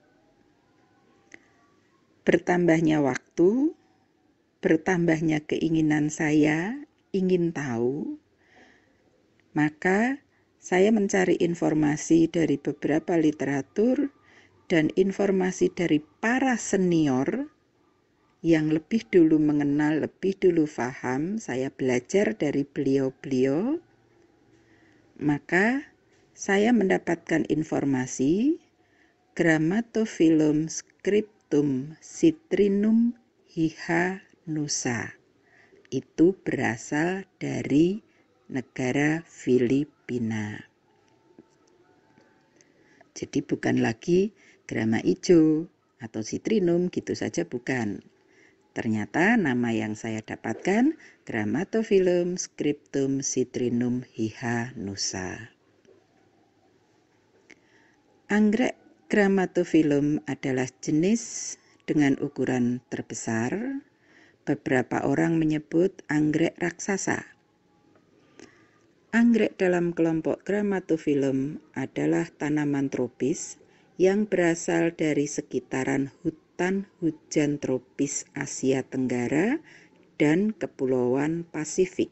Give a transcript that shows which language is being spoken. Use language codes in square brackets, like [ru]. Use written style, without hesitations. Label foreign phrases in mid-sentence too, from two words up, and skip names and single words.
[id] Bertambahnya waktu, bertambahnya keinginan saya ingin tahu, maka saya mencari informasi dari beberapa literatur dan informasi dari para senior yang lebih dulu mengenal, lebih dulu paham. Saya belajar dari beliau-beliau, maka saya mendapatkan informasi Grammatophyllum scriptum citrinum hihanusa itu berasal dari negara Filipina. Jadi bukan lagi grama ijo atau citrinum gitu saja, bukan. Ternyata nama yang saya dapatkan Grammatophyllum scriptum citrinum hihanusa. Anggrek Grammatophyllum adalah jenis dengan ukuran terbesar. Beberapa orang menyebut anggrek raksasa. Anggrek dalam kelompok Grammatophyllum adalah tanaman tropis yang berasal dari sekitaran hutan hujan tropis Asia Tenggara dan Kepulauan Pasifik.